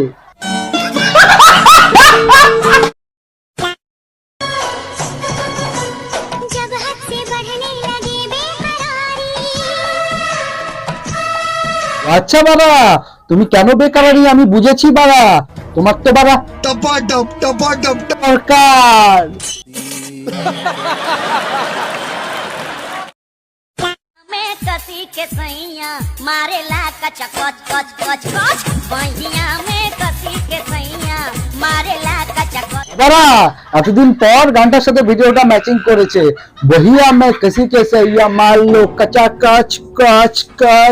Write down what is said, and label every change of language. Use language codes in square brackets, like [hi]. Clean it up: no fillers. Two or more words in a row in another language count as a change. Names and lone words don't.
[bn] আচ্ছা বাবা, তুমি কেন বেকারি আমি বুঝেছি বাবা, তোমার তো বাবা দরকার। [bho] कसी के सैया मारे ला कचा कच कच कच कच बहिया में कसी के सैया मारे ला कचा कच। [bn] বাবা এতদিন পর গানটার সাথে ভিডিওটা ম্যাচিং করেছে। [bho] बहिया में कसी के सैया मार लो कचा कच कच कच।